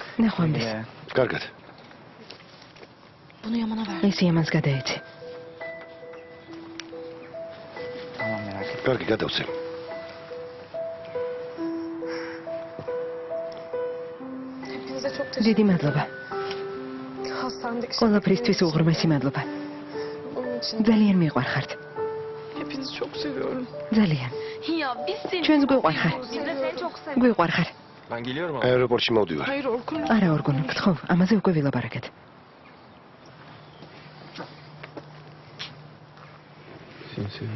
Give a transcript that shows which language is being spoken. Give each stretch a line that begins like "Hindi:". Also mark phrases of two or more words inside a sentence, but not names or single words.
Georgian: ნახვამდის. კარგად.
Turkish: Bunu Yaman'a ver.
Georgian: ეს იამანს გადაეცი.
Turkish: Tamam merak etme.
Georgian: კარგი, გადავწე.
Turkish: Hepinize çok teşekkür
Georgian: დიდი მადლობა.
Turkish: Hastanedeki
Georgian: ყველაფრისთვის უღრმესი მადლობა.
Turkish: Bunun için
Georgian: ძალიან მიყვარხართ.
Turkish: hepinizi çok seviyorum.
Georgian: ძალიან.
Turkish: Ya biz seni
Georgian: ჩვენს გვიყვარხარ.
Turkish: Biz de seni çok seviyoruz.
Georgian: გვიყვარხარ.
Turkish: Ben geliyorum abi.
Georgian: აეროპორტში მოვდივარ.
Turkish: Hayır Orkun.
Georgian: არა ორგონ, გთხოვ, ამაზე უკვე ვილაპარაკეთ.
Turkish: Seni seviyorum.